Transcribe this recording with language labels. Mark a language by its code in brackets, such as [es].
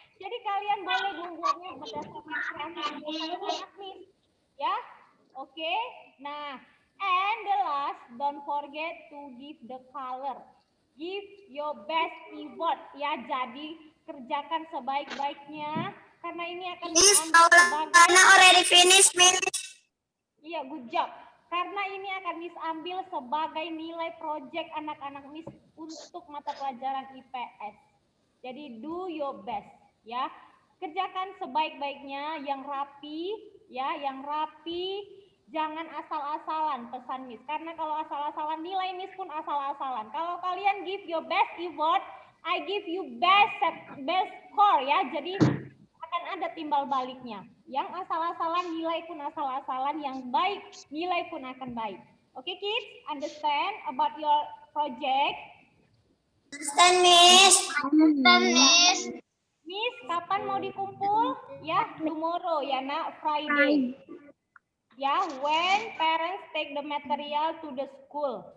[id] Jadi kalian boleh membuatnya berdasarkan kreativitas anak Miss. Ya? Oke. Nah, [en] And the last, don't forget to give the color. Give your best effort ya. [id] Jadi kerjakan sebaik-baiknya karena ini akan Miss, diambil sebagai [en] already finished, Miss. [id] iya, [en] good job. [id] Karena ini akan Miss ambil sebagai nilai project anak-anak Miss untuk mata pelajaran IPS. Jadi [en] do your best [id] ya. Kerjakan sebaik-baiknya yang rapi ya, yang rapi. Jangan asal-asalan pesan Miss. Karena kalau asal-asalan nilai Miss pun asal-asalan. Kalau kalian [en] give your best effort, I give you best score ya. [id] Jadi akan ada timbal baliknya. Yang asal-asalan nilai pun asal-asalan, yang baik nilai pun akan baik. [en] Oke, kids, understand about your project? Understand, Miss. Understand, Miss. [id] Miss, kapan mau dikumpul? [en] Ya, tomorrow ya, nak, Friday. Ya, when parents take the material to the school.